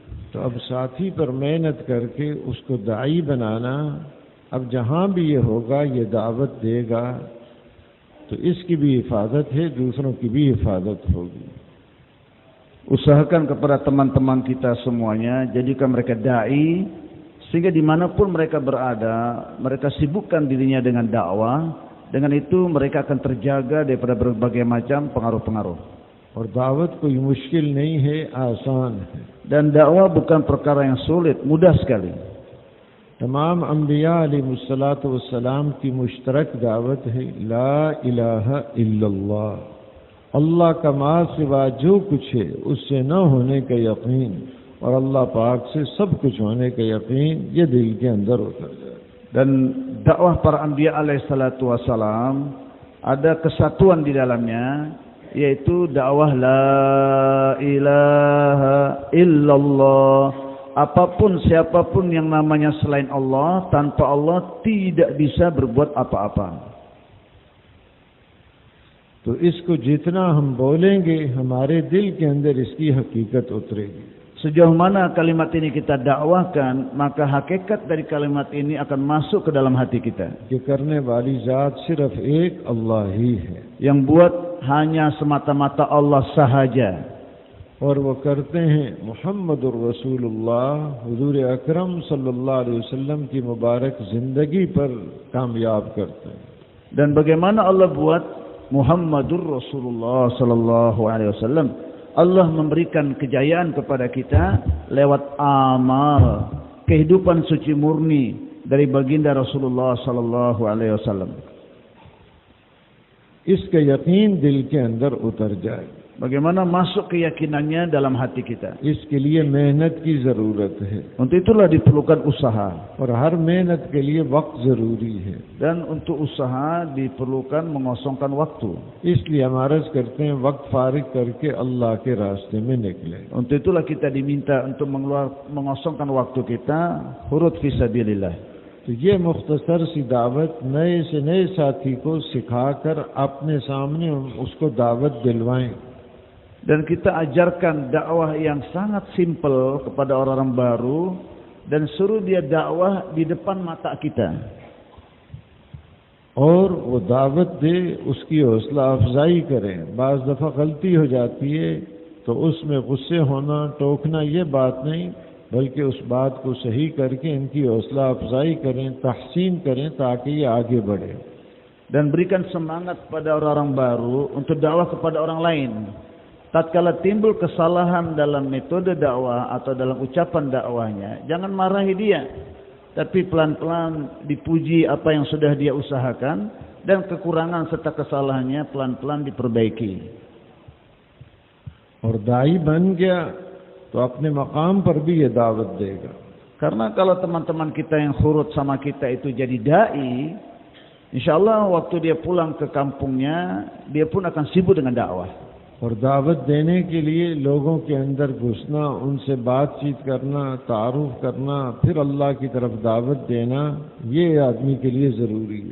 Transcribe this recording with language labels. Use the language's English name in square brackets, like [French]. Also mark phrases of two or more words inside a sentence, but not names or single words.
[Urdu] تو اب ساتھی پر محنت کر کے اس کو داعی بنانا، اب جہاں بھی یہ ہوگا یہ دعوت دے گا تو اس کی بھی حفاظت ہے، دوسروں کی بھی حفاظت ہوگی. [Indonesian] Usahakan kepada teman-teman kita semuanya, jadikan mereka dai, sehingga dimanapun mereka berada, mereka sibukkan dirinya dengan dakwah. Dengan itu mereka akan terjaga daripada berbagai macam pengaruh-pengaruh. [Urdu] اور دعوت کوئی مشکل نہیں ہے، آسان ہے. [Indonesian] Dan dakwah bukan perkara yang sulit, mudah sekali. [Urdu] تمام انبیاء [Arabic] عليه الصلاة والسلام [Urdu] کی مشترک دعوت ہے, [Arabic] لا إله إلا الله, [Urdu] اللہ کا ما سوا جو کچھ ہے اس سے نہ ہونے کا یقین اور اللہ پاک سے سب کچھ ہونے کا یقین، یہ دل کے اندر اتر جائے. [Indonesian] Dan dakwah para anbiya [Arabic] عليه الصلاة والسلام [Indonesian] ada kesatuan di dalamnya, yaitu dakwah [Arabic] لا إله إلا الله. [Indonesian] Apapun siapapun yang namanya selain Allah, tanpa Allah tidak bisa berbuat apa-apa. [Urdu] تو اس کو جتنا ہم بولیں گے ہمارے دل کے اندر اس کی حقیقت اترے گی. [Indonesian] Sejauh mana kalimat ini kita dakwahkan, maka hakikat dari kalimat ini akan masuk ke dalam hati kita. [Urdu] یہ کرنے والی ذات صرف ایک اللہ ہی ہے, [Indonesian] Yang buat hanya semata-mata Allah sahaja. [Urdu] اور وہ کرتے ہیں [Arabic] محمد رسول الله [Urdu] حضور اکرم [Arabic] صلى الله عليه وسلم [Urdu] کی مبارک زندگی پر کامیاب کرتے ہیں. [Indonesian] Dan bagaimana Allah buat [Arabic] محمد رسول الله صلى الله عليه وسلم? [Indonesian] Allah memberikan kejayaan kepada kita lewat amal, kehidupan suci murni dari baginda Rasulullah [Arabic] صلى الله عليه وسلم. [Urdu] اس کا یقین دل کے اندر اتر جائے. [Indonesian] Bagaimana masuk keyakinannya dalam hati kita? [Urdu] اس کے لیے محنت کی ضرورت ہے, [Indonesian] Untuk itulah diperlukan usaha. [Urdu] اور ہر محنت کے لیے وقت ضروری ہے. [Indonesian] Dan untuk usaha diperlukan mengosongkan waktu. [Urdu] اس لیے ہم عرض کرتے ہیں وقت فارغ کر کے اللہ کے راستے میں نکلے. [Indonesian] Untuk itulah kita diminta untuk mengosongkan waktu kita huruf fisabilillah. [Urdu] تو یہ مختصر سی دعوت نئے سے نئے ساتھی کو سکھا کر اپنے سامنے اس کو دعوت دلوائیں. [Indonesian] Dan kita ajarkan dakwah yang sangat simpel kepada orang-orang baru dan suruh dia dakwah di depan mata kita. [Urdu] اور وہ دعوت دے، اس کی حوصلہ افزائی کریں. بعض دفعہ غلطی ہو جاتی ہے تو اس میں غصے ہونا، ٹوکنا یہ بات نہیں، بلکہ اس بات کو صحیح کر کے ان کی حوصلہ افزائی کریں، تحسین کریں تاکہ یہ آگے بڑھے. [Indonesian] Dan berikan semangat pada orang-orang baru untuk dakwah kepada orang lain. Tatkala timbul kesalahan dalam metode dakwah atau dalam ucapan dakwahnya, jangan marahi dia, tapi pelan-pelan dipuji apa yang sudah dia usahakan, dan kekurangan serta kesalahannya pelan-pelan diperbaiki. [Urdu] اور داعی بن گیا تو اپنے مقام پر بھی یہ دعوت دے گا. [Indonesian] Karena kalau teman-teman kita yang khurut sama kita itu jadi dai, insyaallah waktu dia pulang ke kampungnya, dia pun akan sibuk dengan dakwah. [Urdu] اور دعوت دینے کے لیے لوگوں کے اندر گھسنا، ان سے بات چیت کرنا، تعارف کرنا، پھر اللہ کی طرف دعوت دینا، یہ آدمی کے لیے ضروری ہے.